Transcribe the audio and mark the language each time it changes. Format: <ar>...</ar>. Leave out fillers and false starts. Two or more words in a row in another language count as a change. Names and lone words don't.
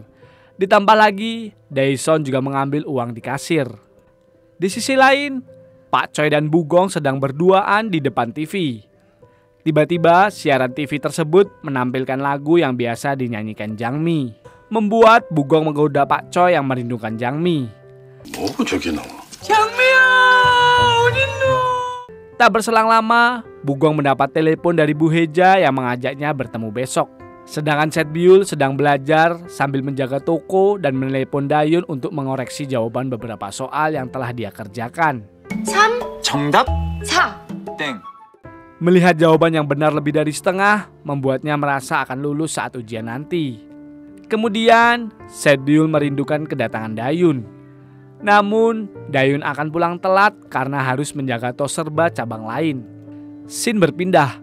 <id>Ditambah lagi, Daeson juga mengambil uang di kasir. Di sisi lain, Pak Choi dan Bugong sedang berduaan di depan TV. Tiba-tiba siaran TV tersebut menampilkan lagu yang biasa dinyanyikan Jangmi, membuat Bugong menggoda Pak Choi yang merindukan Jangmi.</id> <ko>뭐고 저기 나와? 장미야 어딨노</ko> <id>Tak berselang lama, Bugong mendapat telepon dari Bu Heja yang mengajaknya bertemu besok. Sedangkan Setbiul sedang belajar sambil menjaga toko dan menelepon Dayun untuk mengoreksi jawaban beberapa soal yang telah dia kerjakan.</id> <ko>3, 정답? 4. 땡.</ko> <id>Melihat jawaban yang benar lebih dari setengah, membuatnya merasa akan lulus saat ujian nanti. Kemudian, Setbiul merindukan kedatangan Dayun. Namun, Dayun akan pulang telat karena harus menjaga Toserba cabang lain. Scene berpindah.</id>